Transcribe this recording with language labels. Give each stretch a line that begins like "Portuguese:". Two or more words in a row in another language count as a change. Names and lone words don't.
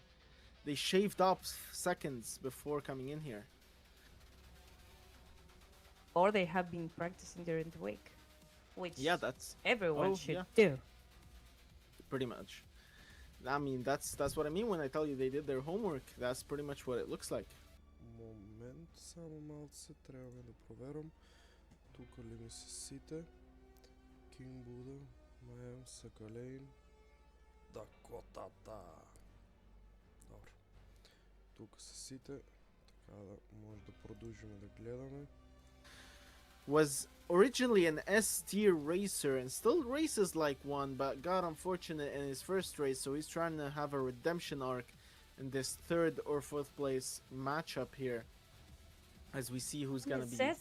English: They shaved off seconds before coming in here. Or they have been practicing during the week, which Yeah, that's everyone oh, should yeah. do. pretty much. I mean, that's what I mean when I tell you they did their homework. That's pretty much what it looks like.
Bulgarian: Момент, само малце, трябва да проверам. Тук ли ми са сите? King Buddha, Маем, Sakhalin, Дакотата. Добре. Тук са сите, така да може да продължим да гледаме.
English: Was originally an S tier racer and still races like one, but got unfortunate in his first race, so he's trying to have a redemption arc in this third or fourth place matchup here. As we see who's gonna be.